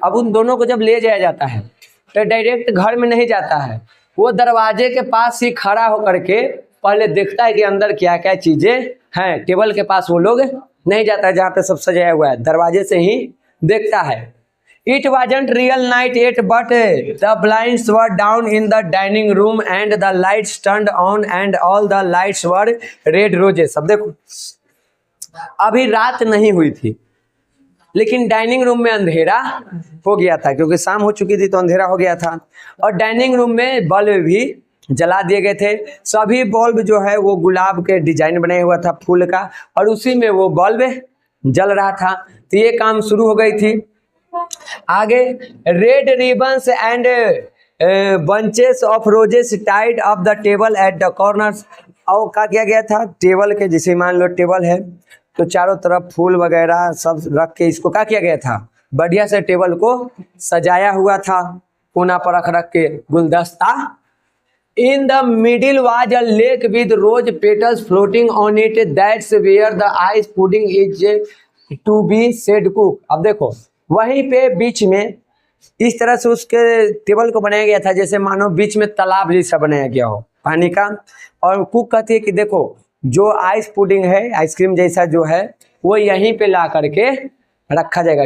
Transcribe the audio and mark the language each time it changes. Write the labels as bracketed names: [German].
[Hindi] अब उन दोनों को जब ले जाया जाता है तो डायरेक्ट घर में नहीं जाता है, वो दरवाजे के पास ही खड़ा होकर के पहले देखता है कि अंदर क्या क्या चीजें हैं। टेबल के पास वो लोग नहीं जाता है जहाँ पे सब सजाया हुआ है, दरवाजे से ही देखता है। [English] It wasn't real night yet, but the blinds were down in the dining room and the lights turned on and all the lights were red roses. [Hindi] अब देखो, अभी रात नहीं हुई थी लेकिन डाइनिंग रूम में अंधेरा हो गया था, क्योंकि शाम हो चुकी थी तो अंधेरा हो गया था। और डाइनिंग रूम में बल्ब भी जला दिए गए थे। सभी बल्ब जो है वो गुलाब के डिजाइन बनाया हुआ था फूल का, और उसी में वो बल्ब जल रहा था। तो ये काम शुरू हो गई थी। आगे [English] Red ribbons and bunches of roses tied up the table at the corners. [Hindi] और क्या किया गया था, टेबल के, जैसे मान लो टेबल है तो चारों तरफ फूल वगैरह सब रख के इसको क्या किया गया था, बढ़िया से टेबल को सजाया हुआ था, कोना पर रख रख के गुलदस्ता। [English] In the middle was a lake with rose petals floating on it. That's where the ice pudding is to be said cook. [Hindi] अब देखो, वहीं पे बीच में इस तरह से उसके टेबल को बनाया गया था जैसे मानो बीच में तालाब जैसा बनाया गया हो पानी का। और कुक कहती है कि देखो जो आइस पुडिंग है, आइसक्रीम जैसा जो है, वो यहीं पे ला करके रखा जाएगा।